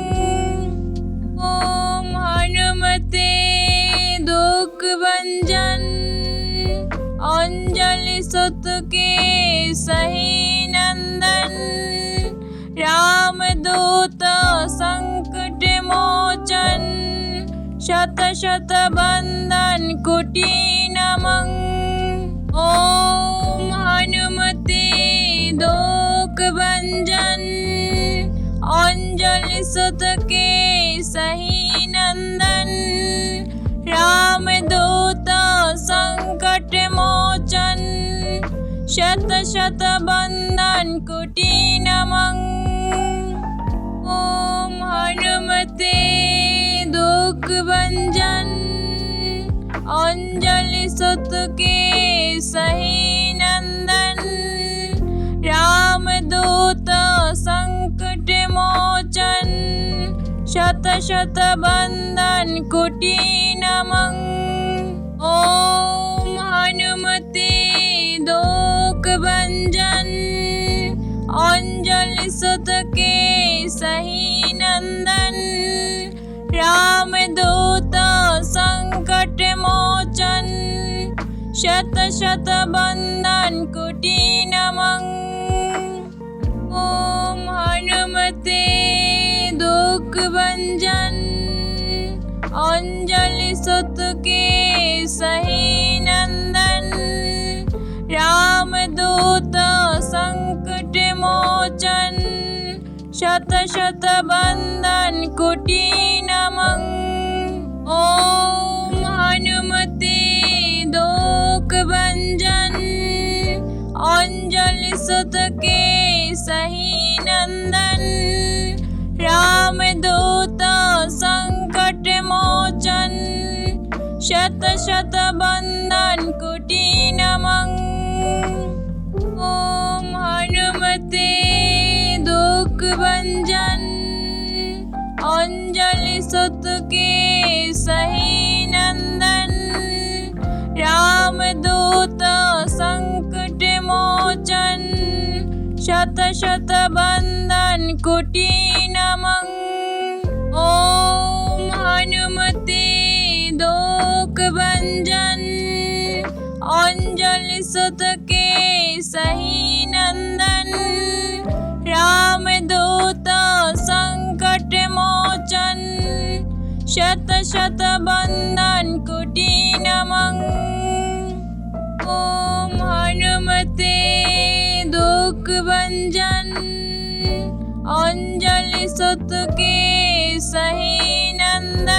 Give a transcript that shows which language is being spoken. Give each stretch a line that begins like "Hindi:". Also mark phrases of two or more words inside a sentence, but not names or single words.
Sanskrit: ओम हनुमते दुख भंजन अंजलि सुत के सही नंदन रामदूत संकट मोचन शत शत बंधन कुटी नमः। ओम हनुमते दोक भंजन अंजलि सुत के सही नंदन रामदूत संकट मोचन शत शत बंधन कुटी नमः। ओम हनुमते दुख भंजन अंजलि सुत के सही नंदन रामदूत संकट मोचन शत शत बंधन कुटी नमः। ओम हनुमते दोक भंजन अंजलि सुत के सही नंदन रामदूत संकट मोचन शत शत बंधन कुटी नमः। ओम हनुमते दुख भंजन अंजलि सुत के सही नंदन रामदूत संकट मोचन शत शत बंधन कुटी नमः। ओम हनुमते दोक भंजन अंजलि सुत के सही नंदन रामदूत संकट मोचन शत शत बंधन कुटी नमः। ओम हनुमते दुख भंजन अंजलि सुत के सही नंदन रामदूत संकट मोचन शत शत बंधन कुटी नमः। ओम हनुमते दोक भंजन अंजलि सुत के सही नंदन रामदूत संकट मोचन शत शत बंधन कुटी नमः। ओम हनुमते दुख भंजन अंजलि सुत के सही नंदन